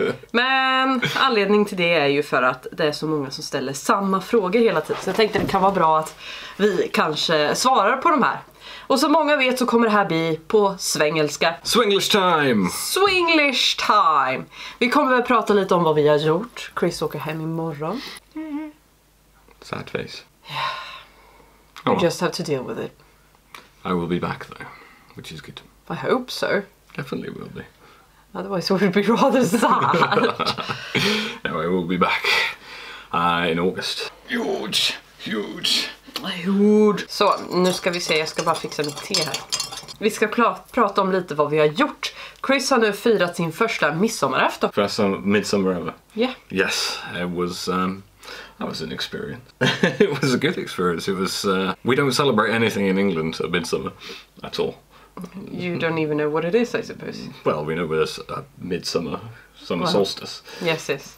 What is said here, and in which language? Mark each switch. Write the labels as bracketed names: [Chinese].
[Swedish] Men anledning till det är ju för att det är så många som ställer samma frågor hela tiden. Så jag tänkte det kan vara bra att vi kanske svarar på de här. Och som många vet så kommer det här bli på svengelska. [English] Swinglish time! Swinglish time! [Swedish] Vi kommer väl prata lite om vad vi har gjort. Chris åker hem imorgon. [English] Sad face. You just have to deal with it. I will be back though, which is good. I hope so. Definitely will be. Otherwise it would be rather sad. No, I will be back in August. Huge. [Swedish] Så, nu ska vi se, jag ska bara fixa mitt te här. Vi ska prata om lite vad vi har gjort. Chris har nu firat sin första midsommarafton. [English] First midsummer ever? Yeah. Yes, it was, that was an experience. It was a good experience. It was, we don't celebrate anything in England at midsummer at all. You don't even know what it is, I suppose. Well, we know there's a summer solstice. Yes.